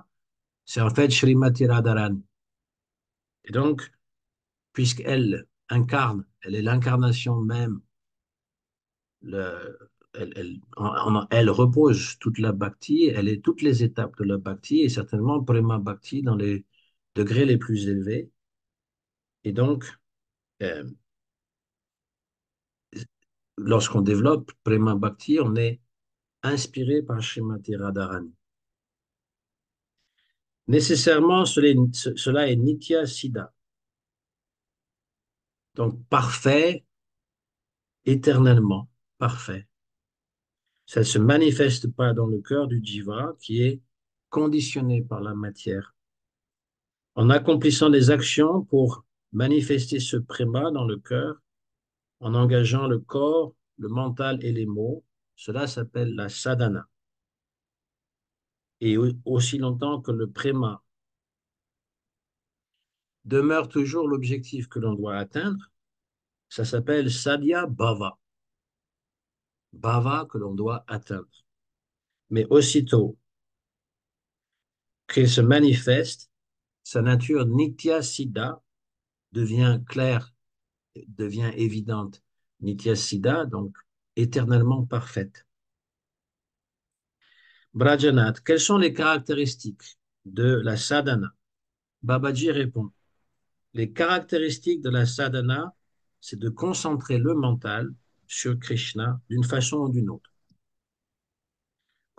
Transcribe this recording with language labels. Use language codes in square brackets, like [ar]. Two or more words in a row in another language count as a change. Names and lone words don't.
[fr] C'est en fait Srimati Radharani. Et donc, puisqu'elle incarne, elle est l'incarnation même, le, elle repose toute la bhakti, elle est toutes les étapes de la bhakti et certainement [sa] प्रेम भक्ति [fr] dans les degrés les plus élevés. Et donc, euh, lorsqu'on développe [sa] प्रेम भक्ति, [fr] on est inspiré par Srimati Radharani. Nécessairement, cela est [sa] नित्य सिद्ध, [fr] donc parfait, éternellement parfait. Ça ne se manifeste pas dans le cœur du jiva qui est conditionné par la matière. En accomplissant des actions pour manifester ce préma dans le cœur, en engageant le corps, le mental et les mots, cela s'appelle la sadhana. Et aussi longtemps que le préma demeure toujours l'objectif que l'on doit atteindre, ça s'appelle [sa] साध्य भाव, [fr] bhava que l'on doit atteindre. Mais aussitôt qu'il se manifeste, sa nature [sa] नित्य सिद्ध [fr] devient claire, devient évidente. [sa] नित्य सिद्ध, [fr] donc éternellement parfaite. Brajanath, quelles sont les caractéristiques de la sadhana? Babaji répond, les caractéristiques de la sadhana, c'est de concentrer le mental sur Krishna d'une façon ou d'une autre.